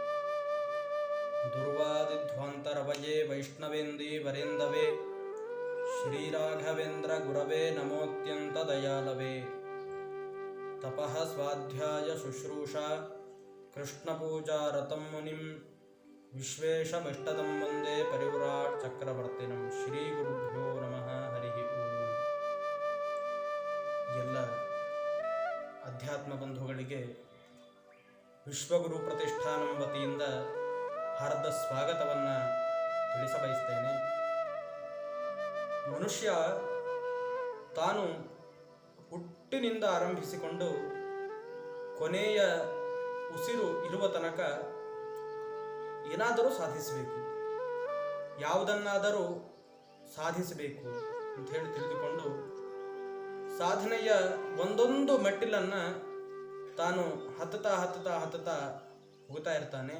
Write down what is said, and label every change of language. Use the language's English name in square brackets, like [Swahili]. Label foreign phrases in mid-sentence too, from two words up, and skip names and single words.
[Sanskrit] दुर्वादिध्वान्तरवये वैष्णवेन्दे वरेन्दवे श्रीराघवेन्द्र गुरवे नमोऽत्यन्तदयालवे तपः स्वाध्याय शुश्रूषा कृष्णपूजारतं मुनिं विश्वेशमिष्टदं वन्दे परिव्राट् चक्रवर्तिनं ಶ್ರೀಗುರುಭ್ಯೋ ನಮಃ ಹರಿ ಓಂ. [Kannada] ಎಲ್ಲ ಅಧ್ಯಾತ್ಮ ಬಂಧುಗಳಿಗೆ ವಿಶ್ವಗುರು ಪ್ರತಿಷ್ಠಾನಂ ವತಿಯಿಂದ ಹಾರ್ದ ಸ್ವಾಗತವನ್ನು ತಿಳಿಸಬಯಸ್ತೇನೆ. ಮನುಷ್ಯ ತಾನು ಹುಟ್ಟಿನಿಂದ ಆರಂಭಿಸಿಕೊಂಡು ಕೊನೆಯ ಉಸಿರು ಇರುವ ತನಕ ಏನಾದರೂ ಸಾಧಿಸಬೇಕು, ಯಾವುದನ್ನಾದರೂ ಸಾಧಿಸಬೇಕು ಅಂತ ಹೇಳಿ ತಿಳಿದುಕೊಂಡು ಸಾಧನೆಯ ಒಂದೊಂದು ಮೆಟ್ಟಿಲನ್ನು ತಾನು ಹತ್ತುತ್ತಾ ಹೋಗ್ತಾ ಇರ್ತಾನೆ.